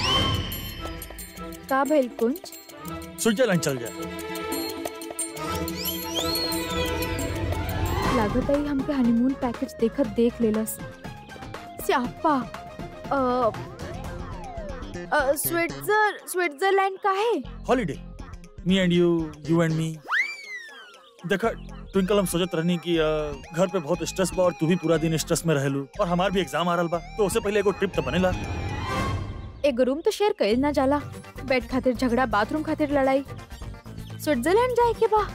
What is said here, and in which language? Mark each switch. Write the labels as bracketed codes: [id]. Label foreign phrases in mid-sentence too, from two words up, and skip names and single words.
[bho] का भइल कुंज? स्विट्जरलैंड चल जाए। लागत है हमके [en] honeymoon package [bho] देखत देख लेलस। स्यापा स्विट्जरलैंड का है [en] Holiday, me and you and me. [bho] देखा ट्विंकल, हम सोचत रहनी कि घर पे बहुत स्ट्रेस बा और तू भी पूरा दिन स्ट्रेस में रहलू और हमार भी एग्जाम आ रहल बा, तो उससे पहले एगो ट्रिप तो बनेला। एक रूम तो शेयर कइल ना जाला। बेड खातिर झगड़ा, बाथरूम खातिर लड़ाई। स्विट्जरलैंड जाए के बा?